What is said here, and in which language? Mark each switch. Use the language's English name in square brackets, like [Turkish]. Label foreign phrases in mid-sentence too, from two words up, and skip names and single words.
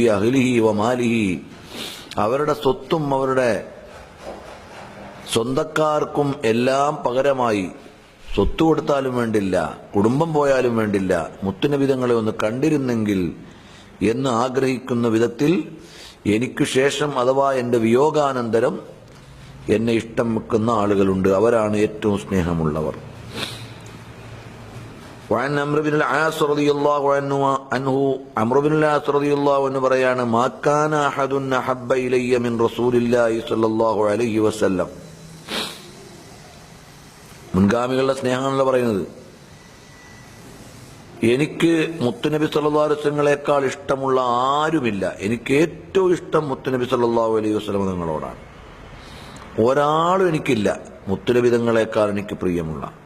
[Arabic] أهله وماله, [Malayalam] അവരുടെ സ്വത്തും അവരുടെ സ്വന്തക്കാർക്കും എല്ലാം പകരമായി, സ്വത്ത് കൊടുത്താലും വേണ്ടില്ല, കുടുംബം പോയാലും വേണ്ടില്ല, മുത്തുനബി തങ്ങളെ ഒന്ന് കണ്ടിരുന്നെങ്കിൽ എന്ന് ആഗ്രഹിക്കുന്ന വിധത്തിൽ എനിക്ക് ശേഷം അഥവാ എന്റെ വിയോഗാനന്തരം എന്നെ ഇഷ്ടം വെക്കുന്ന ആളുകളുണ്ട്, അവരാണ് ഏറ്റവും സ്നേഹമുള്ളവർ. [Arabic] وعن عمرو بن العاص رضي الله عنه عمرو بن العاص رضي الله عنه പറയാണ്, ما كان أحد أحب إلي من رسول الله صلى الله عليه وسلم, [Malayalam] മുൻഗാമികളുടെ സ്നേഹമാണല്ലോ പറയുന്നത്. എനിക്ക് മുത്തുനബി [Arabic] صلى الله عليه وسلم [Malayalam] ഇഷ്ടമുള്ള ആരുമില്ല, എനിക്ക് ഏറ്റവും ഇഷ്ടം മുത്തുനബി [Arabic] صلى الله عليه وسلم [Malayalam] തങ്ങളോടാണ്. ഒരാളും എനിക്കില്ല മുത്തുനബി തങ്ങളേക്കാൾ എനിക്ക് പ്രിയമുള്ള.